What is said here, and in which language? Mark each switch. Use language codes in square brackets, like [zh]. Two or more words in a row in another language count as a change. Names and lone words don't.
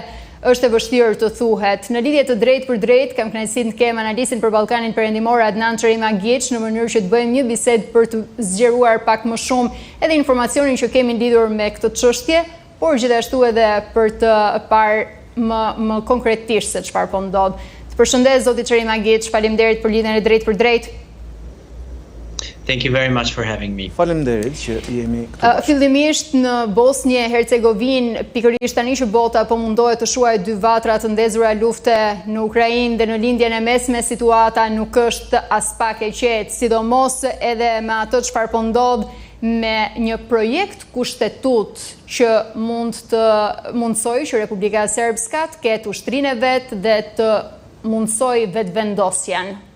[sq] Është e vështirë të thuhet. Në lidhje të drejtë për drejtë, kam kënaqësinë të kem analistin për Ballkanin Perëndimor Adnan Çerimagiç në mënyrë që të bëjmë një bisedë për të zgjeruar pak më shumë edhe informacionin që kemi lidhur me këtë çështje, por gjithashtu edhe për të parë më konkretisht se çfarë po ndodh. Të përshëndes zoti Çerimagiç, faleminderit për lidhjen e drejtë për drejtë. [en] Thank you very much for having me. [sq] Faleminderit që jemi këtu. Fillimisht në Bosnjë e Hercegovinë, pikërisht tani që bota po mundohet të shuajë dy vatra të ndezura lufte në Ukrainë dhe në lindjen e mesme, situata nuk është as pak e qetë, sidomos edhe me ato çfarë po ndodh me një projekt kushtetut që mund të mundsojë që Republika Srpska të ketë ushtrinë e vet dhe të mundsojë vetvendosjen.